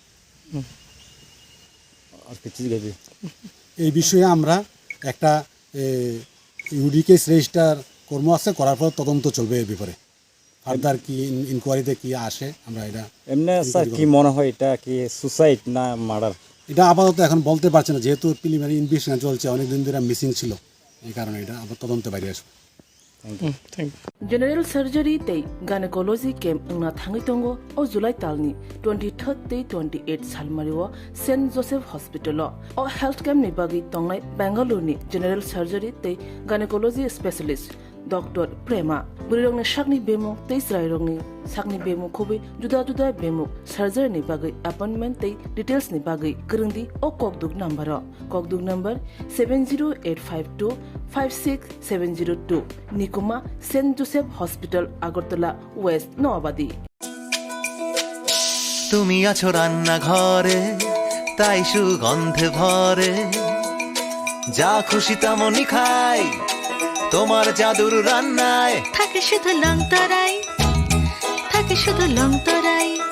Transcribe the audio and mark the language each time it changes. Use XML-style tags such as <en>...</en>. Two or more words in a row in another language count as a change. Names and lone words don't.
<bn>এই বিষয়ে আমরা একটা</bn> <en>UD case register</en> <bn>কর্ম আছে করার পর তদন্ত চলবে এর ব্যাপারে ফার্দার কি ইনকোয়ারিতে কি আসে আমরা এটা এমনি স্যার কি মনে হয় এটা কি সুসাইড না মার্ডার এটা আপাতত এখন বলতে পারছি না যেহেতু</bn> <en>preliminary investigation</en> <bn>চলছে অনেক দিন ধরে মিসিং ছিল এই কারণে এটা আবার তদন্তে বাইরে আসবে</bn> <en>General surgery</en> <trp>tei</trp> <en>gynecology camp</en> <trp>na thangai tongo o July talni 23rd tei 28 salmario St Joseph Hospital o</trp> <en>health camp</en> <trp>ni bagi tongnai Bangalore ni</trp> <en>general surgery</en> <trp>tei</trp> <en>gynecology specialist</en> <trp>Dr. Prema burirongni sakni bemuk tei srairongni sakni bemuk khobi juda juda bemuk surgery ni bagi appointment tei details ni bagi krungdi o kokduk number 70852 56702 Nikuma St Joseph Hospital Agartala West Noabadi</trp> <bn>তুমি আছো রান্না ঘরে তাই সুগন্ধে ভরে যা খুশি তেমনই খাই তোমার জাদুর রান্নায় থাকে শুধু লং তরাই, থাকে শুধু লং তরাই।</bn>